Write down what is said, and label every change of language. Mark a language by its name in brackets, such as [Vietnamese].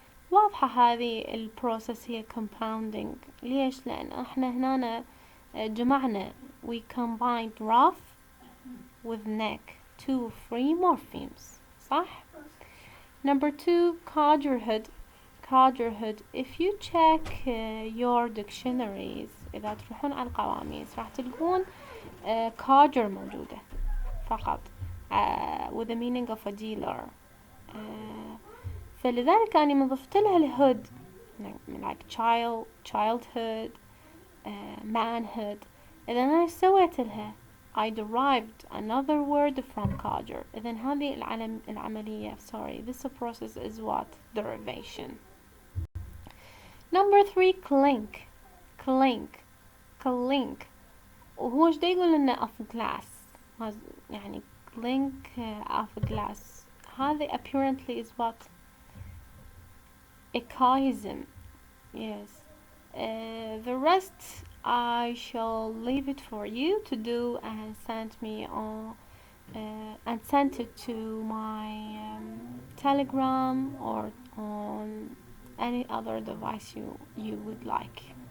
[Arabic] واضحة هذه البروسس هي compounding. ليش؟ لأن احنا هنا جمعنا، [English] we combined rough with neck, 2 free morphemes. [Arabic] صح؟ [English] Number 2, codgerhood. Codgerhood. If you check your dictionaries، [Arabic] إذا تروحون على القواميس راح تلقون [English] codger [Arabic] موجودة فقط [English] with the meaning of a dealer. [Arabic] فلذلك أنا من ضفت لها الهود like childhood, manhood. إذا أنا سويت لها [English] I derived another word from codger. [Arabic] إذن هذه العملية [English] this process is what? Derivation. Number 3, clink. Clink. Clink. [Arabic] وهو ايش دا يقول لنا [English] of glass؟ [Arabic] يعني clink of glass. [English] هذه apparently is what? Echoism. Yes. The rest I shall leave it for you to do and send me on and send it to my Telegram or on any other device you would like.